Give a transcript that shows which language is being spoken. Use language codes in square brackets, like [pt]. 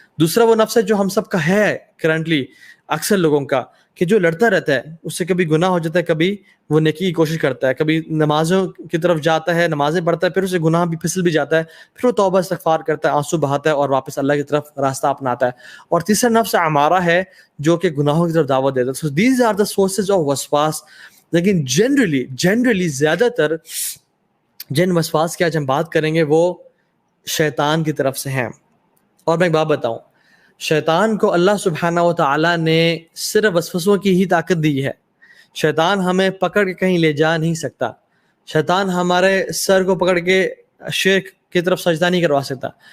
[ur] دوسرا وہ نفس ہے جو ہم سب کا ہے کرنٹلی، اکثر لوگوں کا، کہ جو لڑتا رہتا ہے، اس سے کبھی گناہ ہو جاتا ہے، کبھی وہ نیکی کی کوشش کرتا ہے، کبھی نمازوں کی طرف جاتا ہے، نمازیں پڑھتا ہے، پھر اسے گناہ بھی پھسل بھی جاتا ہے، پھر وہ توبہ استغفار کرتا ہے، آنسو بہاتا ہے اور واپس اللہ کی طرف راستہ اپناتا ہے. اور تیسرا نفس ہمارا ہے جو کہ گناہوں کی طرف دعوت دیتا ہے. [en] So these are the sources of وسواس. [ur] لیکن جنرلی زیادہ تر جن وسواس کی آج ہم بات کریں گے وہ شیطان کی طرف سے ہیں. اور میں ایک بات بتاؤں، شیطان کو اللہ سبحانہ و تعالیٰ نے صرف وسوسوں کی ہی طاقت دی ہے. شیطان ہمیں پکڑ کے کہیں لے جا نہیں سکتا. شیطان ہمارے سر کو پکڑ کے شرک کی طرف سجدہ نہیں کروا سکتا.